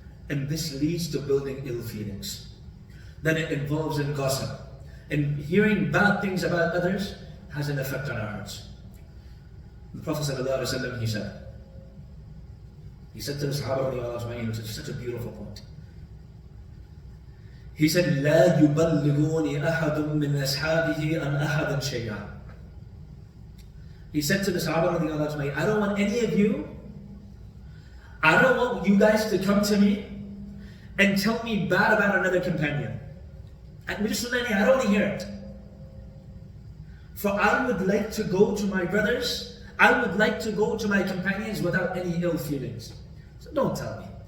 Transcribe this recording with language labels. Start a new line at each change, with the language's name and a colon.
English: And this leads to building ill feelings. Then it involves in gossip. And hearing bad things about others has an effect on our hearts. The Prophet ﷺ, he said to the Sahaba, which is such a beautiful point. He said,
Arabic: لا يبلغوني أحد من أصحابه عن أحد شيئا.
English: He said to the Sahaba, I don't want any of you, I don't want you guys to come to me and tell me bad about another companion. I don't want to hear it. For I would like to go to my brothers, I would like to go to my companions without any ill feelings. So don't tell me.